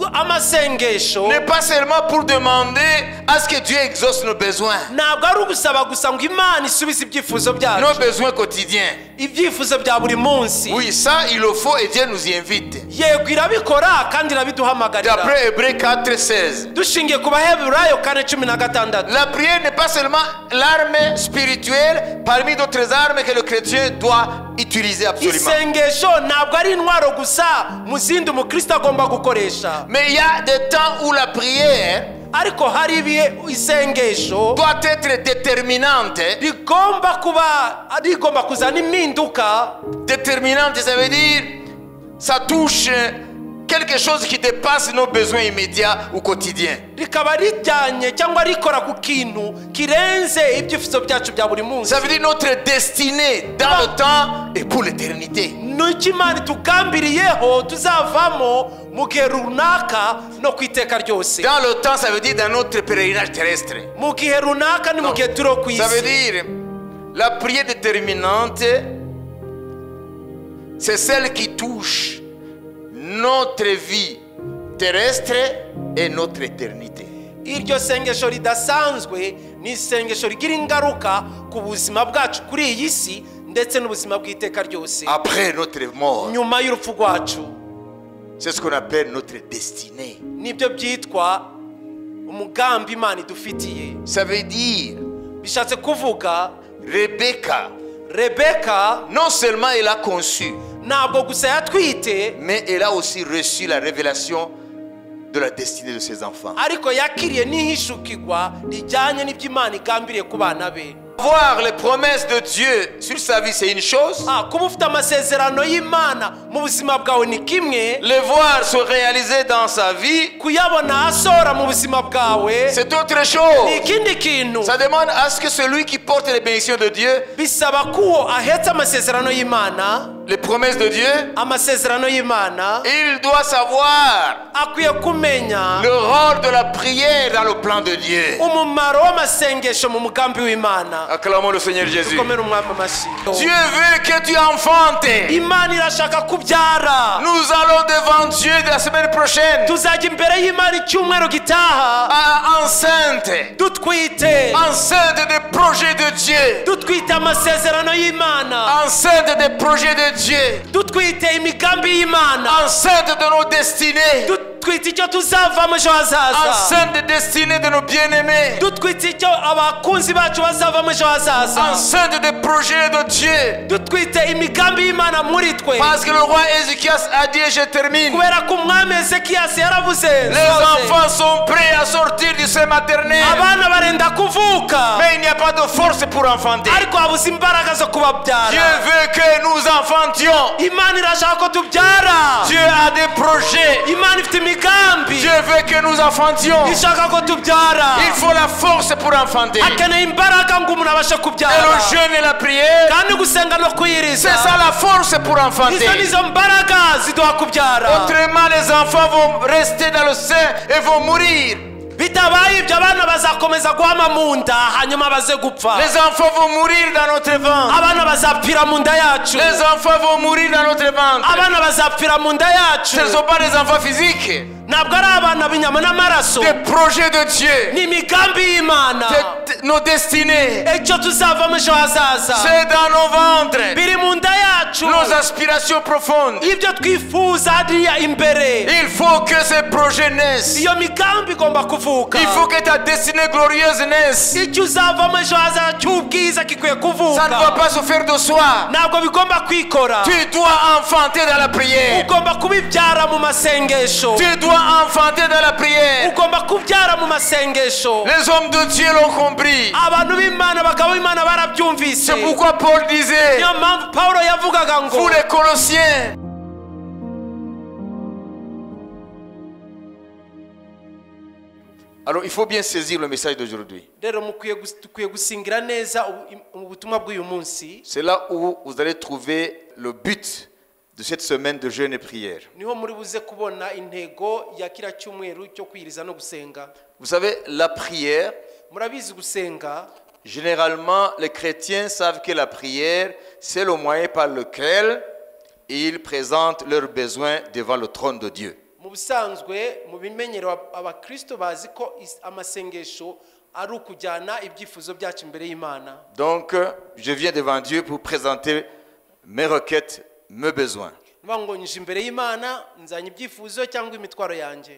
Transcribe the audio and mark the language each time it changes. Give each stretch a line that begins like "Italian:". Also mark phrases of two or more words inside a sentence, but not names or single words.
Kinyarwanda: amasengesho
French: n'est pas seulement pour demander à ce que Dieu exauce nos besoins.
Kinyarwanda: ntabwo ari ugusaba gusa ngo Imana isubize ibyifuzo Nos byacu
French: besoins quotidiens.
Kinyarwanda: ibyifuzo bya buri munsi
French: Oui, ça il le faut et Dieu nous y invite.
Kinyarwanda: yego irabikora kandi irabiduhamagarira
French: D'après Hébreux 4:16.
Kinyarwanda: dushingiye ku Baheburayo 4:16
French: La prière n'est pas seulement l'arme spirituelle parmi d'autres armes que le chrétien doit utiliser absolument.
Kinyarwanda: isengesho ntabwo ari intwaro gusa mu zindi umukristo agomba gukoresha
French: Mais il y a des temps où la prière
Kinyarwanda: ariko hari ibihe isengesho
French: doit être déterminante.
Kinyarwanda: rigomba kuzana impinduka.
French: Déterminante, ça veut dire ça touche quelque chose qui dépasse nos besoins immédiats ou quotidiens.
Kinyarwanda: rikaba rijyanye cyangwa rikora ku kintu kirenze ibyifuzo byacu bya buri munsi.
French: Ça veut dire notre destinée dans le temps et pour l'éternité.
Kinyarwanda: n'icyo Imana itugambiriyeho tuzavamo mu gihe runaka no ku iteka ryose.
French: Dans le temps, ça veut dire dans notre pèlerinage terrestre.
Kinyarwanda: mu gihe runaka ni mu gihe turi ku
French: Ça veut isi. dire la prière déterminante, c'est celle qui touche notre vie terrestre et notre éternité.
Kinyarwanda: iryo sengesho ridasanzwe ni isengesho rigira ingaruka ku buzima bwacu kuri iyi si ndetse n'ubuzima bw'iteka ryose.
French: Après notre mort,
Kinyarwanda: nyuma y'urupfu rwacu
French: c'est ce qu'on appelle notre destinée.
Kinyarwanda: nibyo byitwa umugambi Imana idufitiye.
French: Ça veut dire
Kinyarwanda: bishatse kuvuga
French: Rebecca, non seulement elle a conçu,
Kinyarwanda: ntabwo gusa yatwite,
French: mais elle a aussi reçu la révélation de la destinée de ses enfants.
Kinyarwanda: ariko yakiriye n'ihishukirwa rijyanye n'ibyo Imana igambiriye ku bana be.
French: Voir les promesses de Dieu sur sa vie, c'est une chose.
Kinyarwanda: kuba ufite amasezerano y'Imana mu buzima bwawe ni kimwe,
French: Les voir se réaliser dans sa vie,
Kinyarwanda: kuyabona asohora mu buzima bwawe
French: c'est autre
Kinyarwanda: ni chose. ikindi kintu.
French: Ça demande à ce que celui qui porte les bénédictions de Dieu,
Kinyarwanda: bisaba ko ahetse amasezerano y'Imana,
French: les promesses de Dieu,
Kinyarwanda: amasezerano y'Imana,
French: il doit savoir
Kinyarwanda: akwiye kumenya
French: le rôle de la prière dans le plan de Dieu.
Kinyarwanda: umumaro w'amasengesho mu mugambi w'Imana.
French: Acclamons le Seigneur Jésus.
Kinyarwanda: dukomere umwami amashyi.
French: Dieu veut que tu enfantes.
Kinyarwanda: Imana irashaka kubyara.
French: Nous allons devant Dieu la semaine prochaine.
Kinyarwanda: tuzajya imbere y'Imana icyumweru gitaha Enceinte. dutwite,
French: Enceinte des projets de Dieu.
Kinyarwanda: dutwite amasezerano y'Imana,
French: Enceinte des projets de Dieu.
Kinyarwanda: dutwite imigambi y'Imana,
French: Enceinte de nos destinées.
Kinyarwanda: dutwite icyo tuzavamo ejo hazaza,
French: Enceinte des destinées de nos bien-aimés.
Kinyarwanda: dutwite icyo abakunzi bacu bazavamo ejo hazaza,
French: Enceinte des projets de Dieu.
Kinyarwanda: dutwite imigambi y'Imana muri twe.
French: Parce que le roi Ézéchias a dit, et je termine,
Kinyarwanda: kubera ko umwami Ezekiyasi yaravuze
French: les enfants sont prêts à sortir du sein maternel,
Kinyarwanda: abana barenda kuvuka,
French: mais il n'y a pas de force pour enfanter.
Kinyarwanda: ariko habuze imbaraga zo Dieu kubabyara.
French: veut que nous enfantions.
Kinyarwanda: Imana irashaka ko tubyara.
French: Dieu a des projets.
Kinyarwanda: Imana ifite imigambi
French: Dieu veut que nous enfantions.
Kinyarwanda: ishaka ko tubyara.
French: Il faut la force pour enfanter.
Kinyarwanda: akeneye imbaraga ngo umuntu abashe Et kubyara,
French: le jeûne et la prière,
Kinyarwanda: kandi gusenga no kuyiriza,
French: c'est ça la force pour enfanter.
Kinyarwanda: izo nizo mbaraga ziduha kubyara.
French: Autrement, les enfants vont rester dans le sein et vont mourir.
Kinyarwanda: bitabaye ibyo abana bazakomeza guhama mu nda hanyuma baze gupfa.
French: Les enfants vont mourir dans notre ventre.
Kinyarwanda: abana bazapfira mu nda yacu,
French: Les enfants vont mourir dans notre ventre.
Kinyarwanda: abana bazapfira mu nda yacu.
French: Ce ne sont pas des enfants physiques.
Kinyarwanda: ntabwo ari abana b'inyama n'amaraso,
French: Des projets de Dieu.
Kinyarwanda: ni imigambi y'Imana.
French: Nos destinées.
Kinyarwanda: icyo tuzavamo ejo hazaza
French: C'est dans nos ventres.
Kinyarwanda: biri mu nda yacu,
French: Nos aspirations profondes.
Kinyarwanda: ibyo twifuza hariya imbere.
French: Il faut que ces projets naissent.
Kinyarwanda: iyo migambi igomba kuvuka.
French: Il faut que ta destinée glorieuse naisse.
Kinyarwanda: icyo uzavamo ejo hazaza cy'ubwiza gikwiye
French: Ça ne kuvuka. doit pas se faire de soi.
Kinyarwanda: ntabwo bigomba kwikora,
French: Tu dois enfanter dans la prière.
Kinyarwanda: ugomba kubibyara mu masengesho,
French: Tu dois enfanter dans la prière.
Kinyarwanda: ugomba kubyara mu masengesho.
French: Les hommes de Dieu l'ont compris.
Kinyarwanda: abantu b'Imana, abagabo b'Imana barabyumvise.
French: C'est pourquoi Paul disait,
Kinyarwanda: niyo mpamvu Pawulo yavugaga ngo
French: vous les Colossiens, alors il faut bien saisir le message d'aujourd'hui.
Kinyarwanda: rero dukwiye gusingira neza ubutumwa bw'uyu munsi.
French: C'est là où vous allez trouver le but de cette semaine de jeûne et prière.
Kinyarwanda: niho muri buze kubona intego ya kiriya cyumweru cyo kwiriza no gusenga.
French: Vous savez, la prière,
Kinyarwanda: murabizi gusenga,
French: généralement, les chrétiens savent que la prière, c'est le moyen par lequel ils présentent leurs besoins devant le trône de Dieu.
Kinyarwanda: mu busanzwe mu bimenyero abakristo bazi ko amasengesho ari ukujyana ibyifuzo byacu imbere y'Imana.
French: Donc, je viens devant Dieu pour présenter mes requêtes, mes besoins.
Kinyarwanda: Ngo nje imbere y'Imana nzanye ibyifuzo cyangwa imitwaro yanjye.